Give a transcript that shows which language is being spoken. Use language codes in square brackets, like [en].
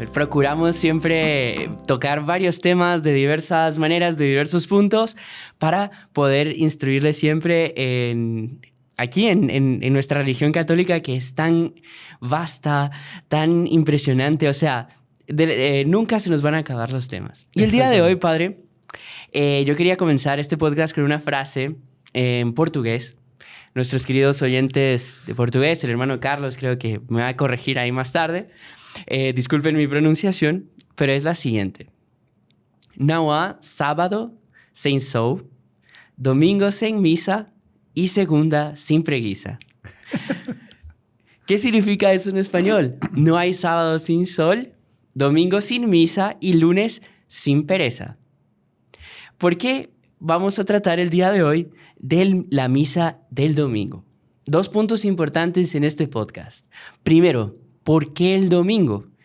[es] Procuramos siempre tocar varios temas de diversas maneras, de diversos puntos, para poder instruirles siempre aquí en nuestra religión católica, que es tan vasta, tan impresionante, o sea, nunca se nos van a acabar los temas. Y el día de hoy, Padre, yo quería comenzar este podcast con una frase en portugués. Nuestros queridos oyentes de portugués, el hermano Carlos creo que me va a corregir ahí más tarde. Disculpen mi pronunciación, pero es la siguiente. [pt] Não há sábado sem sol, domingo sem misa y segunda sin preguiça. [es] ¿Qué significa eso en español? No hay sábado sin sol, domingo sin misa y lunes sin pereza. ¿Por qué vamos a tratar el día de hoy de la misa del domingo? Dos puntos importantes en este podcast. Primero, ¿por qué el domingo?